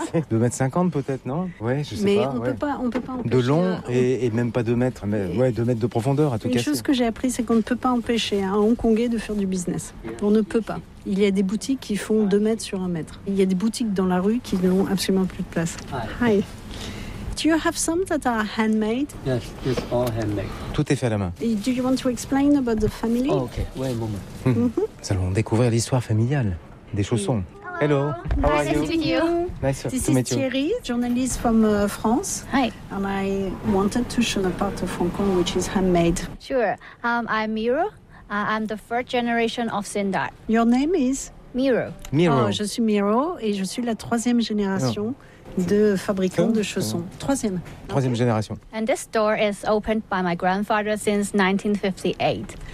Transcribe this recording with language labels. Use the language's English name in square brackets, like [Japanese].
[French] 2 mètres 50 peut-être, non? Ouais, je sais mais pas. Mais on ouais. peut pas empêcher. De long et même pas 2 mètres, mais 2 mètres de profondeur à tout cas. Une chose que j'ai appris, c'est qu'on ne peut pas empêcher un Hongkongais de faire du business. On ne peut pas. Il y a des boutiques qui font 2 mètres sur 1 mètre. Il y a des boutiques dans la rue qui n'ont absolument plus de place. [English] Hi. Do you have some that are handmade? Yes, it's all handmade. [French] Tout est fait à la main. [English] Do you want to explain about the family? Oh, okay, wait a moment. [French] Nous allons découvrir l'histoire familiale des chaussons. [English] Hello. Hello. How are you? Nice to meet you. This is Thierry, journalist from France. Hi. And I wanted to show a part of Hong Kong which is handmade. Sure. I'm Miro. I'm the first generation of Sindar. Your name is? Miro. Miro. [French] Oh, je suis Miro et je suis la troisième génération. Oh. De fabricants de chaussons. Troisième génération. [English] And this store is opened by my grandfather since 1958.